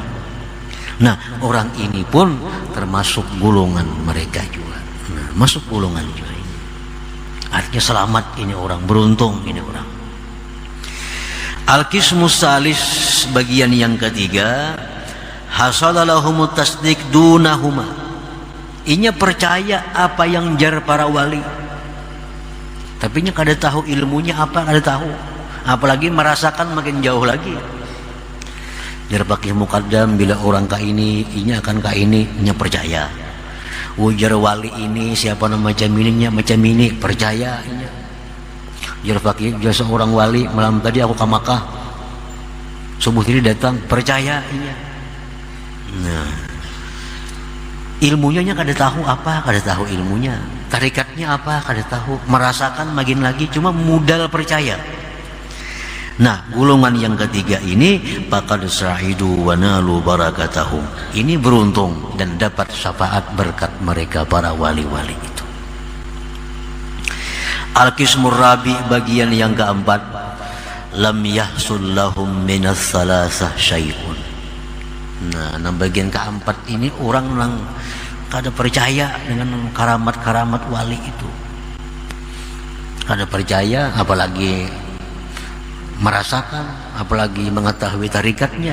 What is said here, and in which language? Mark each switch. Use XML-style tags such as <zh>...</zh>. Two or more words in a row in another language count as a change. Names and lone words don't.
<id>Nah, orang ini pun termasuk golongan mereka juga. Nah, masuk golongan juga ini. Artinya selamat ini orang, beruntung ini orang.</id> <ar>القسم الثالث,</ar> <id>bagian yang ketiga,</id> <ar>حصل لهم التصديق دونهما.</ar> <bjn>Inya percaya apa yang jar para wali, tapi nya kada tahu ilmunya apa, kada tahu, apalagi merasakan makin jauh lagi. Jar Faqih Muqaddam, bila orang ka ini, inya akan ka ini, nya percaya. Ujar wali ini siapa nama macam ini, nya macam ini, percaya inya. Jar Faqih, jar seorang wali malam tadi aku ke Makkah, subuh tadi datang, percaya inya. Nah, ilmunya nya kada tahu apa, kada tahu ilmunya. Tarikatnya apa, kada tahu. Merasakan makin lagi, cuma modal percaya.</bjn> <id>Nah, golongan yang ketiga ini,</id> <ar>فقد سعدوا ونالوا بركتهم.</ar> <id>Ini beruntung dan dapat syafaat berkat mereka para wali-wali itu.</id> <ar>القسم الرابع,</ar> <id>bagian yang keempat,</id> <ar>لم يحصل لهم من الثلاثة شيء.</ar> <id>Nah, bagian keempat ini orang yang kada percaya dengan karamat-karamat wali itu. Kada percaya, apalagi merasakan, apalagi mengetahui tarikatnya.</id>